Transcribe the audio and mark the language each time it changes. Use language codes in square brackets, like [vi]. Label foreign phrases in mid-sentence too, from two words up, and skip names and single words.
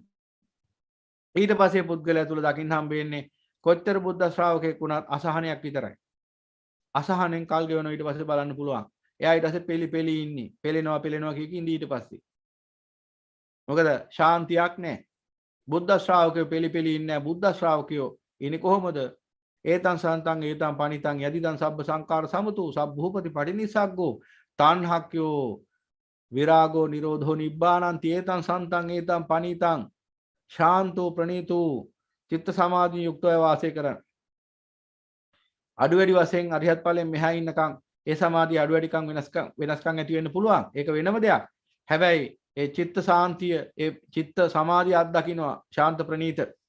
[si] ඊට පස්සේ පුද්ගලයා තුල දකින්න හම්බ වෙන්නේ කොච්චර බුද්ධ ශ්‍රාවකෙක් වුණත් අසහනයක් විතරයි. අසහනෙන් කල් ගෙවනවා. ඊට පස්සේ බලන්න පුළුවන්. එයා ඊට පස්සේ පෙලි ඉන්නේ. පෙලෙනවා කිය ඉඳී ඊට පස්සේ. මොකද ශාන්තියක් නැහැ. බුද්ධ ශ්‍රාවකයෝ පෙලි ඉන්නේ නැහැ. බුද්ධ ශ්‍රාවකයෝ ඉන්නේ කොහොමද? [pi] ඒතං සන්තං ඒතං පනිතං යදිදං සබ්බ සංකාර සමතු සබ්බූපති පටිනිසග්ගෝ තණ්හක්ඛයෝ විරාගෝ නිරෝධෝ නිබ්බානං තේතං සන්තං ඒතං පනිතං [si] ශාන්තෝ ප්‍රණීතෝ චිත්ත සමාධි යුක්තව වාසය කරන. අඩු වැඩි වශයෙන් අරිහත් ඵලයෙන් මෙහා ඉන්නකම් ඒ සමාධිය අඩු වැඩිකම් වෙනස්කම් ඇති වෙන්න පුළුවන්. ඒක වෙනම දෙයක්. හැබැයි ඒ චිත්ත සාන්තිය ඒ චිත්ත සමාධිය අත්දකින්නවා ශාන්ත ප්‍රණීත.